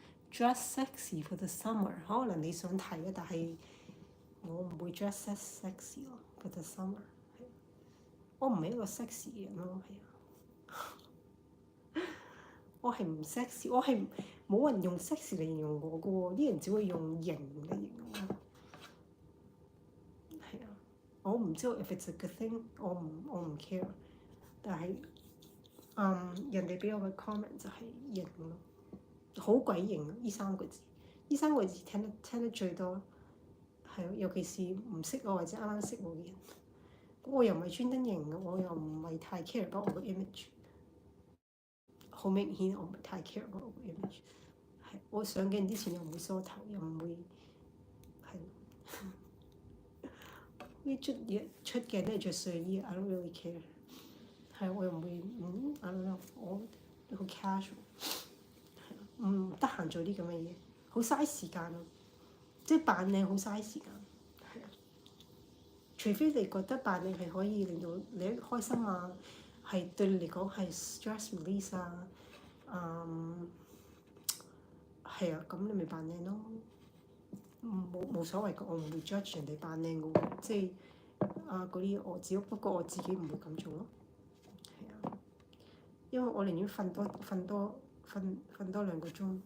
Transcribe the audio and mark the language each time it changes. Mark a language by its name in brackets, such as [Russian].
[English] Dress sexy for the summer， [Cantonese] 可能你想睇啊，但係我唔會 dress sexy 咯，for the summer。我唔係一個 sexy 嘅人咯，係啊。我係唔 sexy， 我係冇人用 sexy 嚟形容我嘅喎，啲人只會用型嚟形容我。係啊，我唔知道 [English] if it's a good thing， [Cantonese] 我唔 care。但係人哋俾我嘅 comment 就係型咯，好鬼型啊！呢3個字，呢3個字聽得最多。係咯，尤其是唔識我或者啱啱識我嘅人。我又唔係專登型嘅，我又唔係太 care about 我個 image。好明顯，我唔係太 care about 我個 image。係，我上鏡之前又唔會梳頭，又唔會係。出鏡都係着睡衣 ， [English] I don't really care。 [Cantonese] 係，我又唔會 [English] I don't know， [Cantonese] 我好 casual。係，唔得閒做啲咁嘅嘢。好嘥時間咯，即係扮靚好嘥時間，係啊。除非你覺得扮靚係可以令到你開心啊，係對你嚟講係 stress release 啊，係啊，咁你咪扮靚咯，冇所謂嘅，我唔會 judge 人哋扮靚嘅喎，即係嗰啲我只不過我自己唔會咁做咯，係啊，因為我寧願瞓多2個鐘。